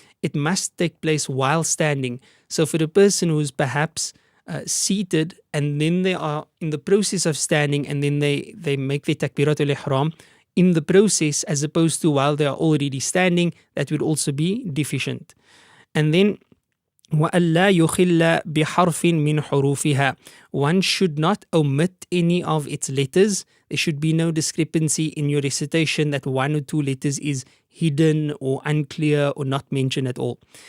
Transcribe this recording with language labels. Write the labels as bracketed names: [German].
[English] It must take place while standing. So for the person who's perhaps seated and then they are in the process of standing and then they make the Takbiratul Ihram in the process as opposed to while they are already standing, that would also be deficient. And then [Arabic] وَأَلَّا يُخِلَّ بِحَرْفٍ مِّنْ حُرُوفِهَا. [English] One should not omit any of its letters. There should be no discrepancy in your recitation that one or two letters is hidden or unclear or not mentioned at all.